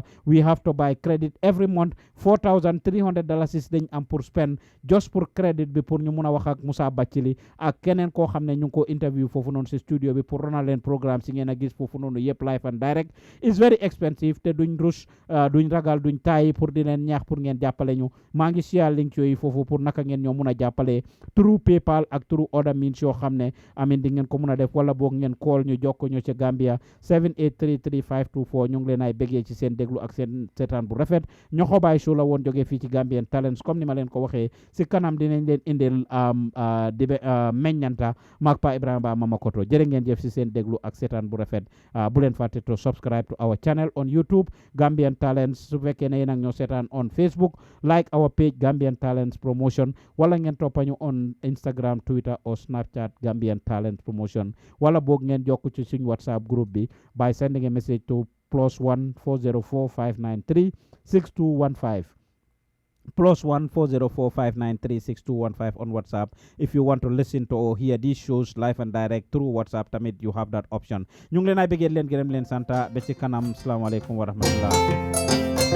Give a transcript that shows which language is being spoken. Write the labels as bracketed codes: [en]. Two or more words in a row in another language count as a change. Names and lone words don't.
[en] We have to buy credit every month [wo] $4,300 dañ am pour [en] spend just [wo] pour credit bi pour ñu mun a wax ak Musa Batchilly ak keneen koo xam ne ñu ngi ko interview foofu noonu si studio bi pour ronal leen programme si ngeen a gis foofu noonu yëpp [en] live and direct is very expensive [wo] te duñ rush duñ ragal duñ taay pour di leen ñaax pour ngeen jàppale ñu maa ngi [en] share link [wo] yooyu foofu pour naka ngeen ñoo mun a jàppale [en] through PayPal [wo] ak [en] through other means [wo] yoo xam ne amin di ngeen ko mun a def wala boog ngeen call ñu jokko ñu ci Gambia 7833524 ñu ngi leen ay bëggee ci seen déglu ak seen seetaan bu rafet Nyohobai show la woon jógee fii ci Gambian Talents comme ni ma leen ko waxee si kanam dinañ leen indil meññanta maak Pa Ibrahima Ba Mama Koto jërë ngeen jëf si seen déglu ak seetaan bu rafet bu leen [en] fàtte to subscribe to our channel on YouTube Gambian Talents [wo] su fekkee ne yéen ak ñoo seetaan [en] on Facebook like our page Gambian Talents Promotion [wo] wala ngeen toppañu [en] on Instagram Twitter or Snapchat Gambian Talents Promotion [wo] wala boog ngeen jokk ci suñ WhatsApp group bi [en] by sending a message to +1 404 593 6215 +1 404 593 6215 on WhatsApp. If you want to listen to or hear these shows live and direct through WhatsApp tamit you have that option. [wo] ñu ngi leen ay bëggee leen gërëm leen santa ba ci kanam. [ar] السلام عليكم ورحمة الله.